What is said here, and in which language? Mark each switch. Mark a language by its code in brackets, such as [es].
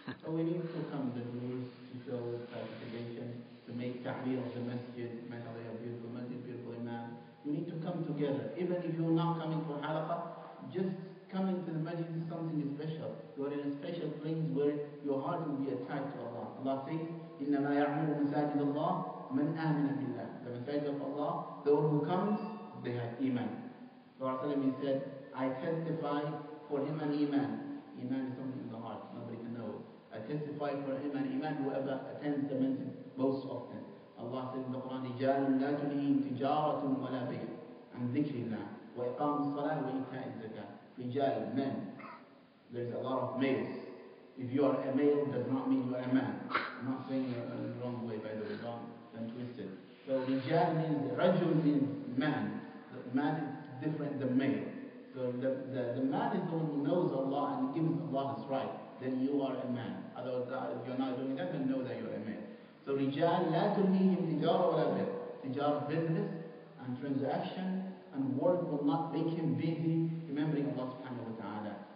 [en] So we need to come the rules to show clarification, to make ta'bir of the masjid, mashallah, a beautiful masjid, beautiful imam. You need to come together. Even if you're not coming for halaqah, just coming to the masjid is something special. You are in a special place where your heart will be attached to Allah. Allah says, [ar] إِنَّمَا يَعْمُرُ مَسَاجِدَ اللَّهِ مَنْ آمَنَ بِاللَّهِ. [en] The masajid of Allah, the one who comes, they have iman. Prophet he said, I testify for him an iman. Iman is something in the heart, nobody can know it. I testify for him an iman, whoever attends the masjid most often. Allah says in the Quran, [ar] رِجَالٌ لَا تُلْهِهِمْ تِجَارَةٌ وَلَا بَيْعٌ عَنْ ذِكْرِ اللَّهِ وَإِقَامِ الصَّلَاةِ وَإِيتَاءِ الزَّكَاةِ. [en] Rijal, men. There's a lot of males. If you are a male, does not mean you are a man. I'm not saying it in the wrong way, by the way, don't twist it. So Rijal means, Rajul means man. The man is different than male. So the man is the one who knows Allah and gives Allah his right. Then you are a man. Otherwise, if you're not doing that, then know that you're a man. [ar] So Rijal, لا تلهيهم تجارة ولا بيع. [en] Tijara, business and transaction and work will not make him busy remembering Allah subhanahu wa ta'ala.